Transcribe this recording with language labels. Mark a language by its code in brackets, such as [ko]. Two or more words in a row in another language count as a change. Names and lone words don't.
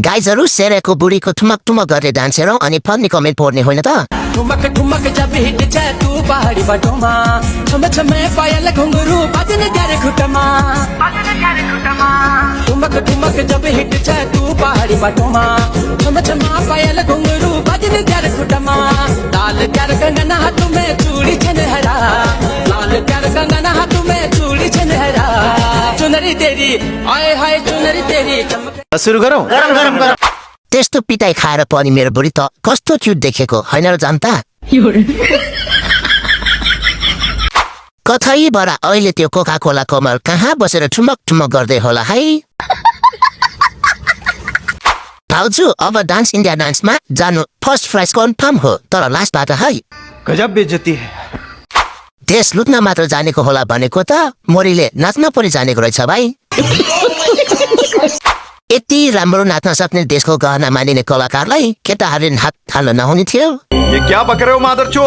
[ne] गाइजहरू सेरेको बुढीको ठुमक ठुमक गर्ने डान्स हेरौँ अनि [en] funny comment [ne] पढ्ने होइन त ठुमक ठुमक जब हिट छ तू पहाडी बाटोमा छम छमे पायल घुंगरू बजन त्यारे खुटमा ठुमक ठुमक जब हिट छ तू पहाडी बाटोमा छम छमा पायल घुंगरू बजन त्यारे खुटमा लाल त्यार कंगना [hi] हाथ में [ne] चूड़ी छन हरा लाल त्यार कंगना [hi] हाथ में [ne] चूड़ी छन हरा चुनरी तेरी आए हाय चुनरी तेरी चमक सुरु गरौँ त्यस्तो पिटाइ खाएर पनि मेरो बुढी त कस्तो क्युट देखेको होइन र जनता कतैबाट अहिले त्यो कोका कोला कमल कहाँ बसेर ठुमक ठुमक गर्दै होला है भाउजू अब डान्स इन्डिया डान्समा जानु [en] first prize [ne] कन्फर्म हो तर लास्टबाट है [hi] गजब बेइज्जती है [ne] देश लुट्न मात्र जानेको होला भनेको त मोरीले नाच्न पनि जानेको रहेछ भाइ यति राम्रो नाच्न सक्ने देशको गहना मानिने कलाकारलाई केटाहरूले हात हाल्न नहुने थियो [hi] ये क्या बक रहे हो मादरचोद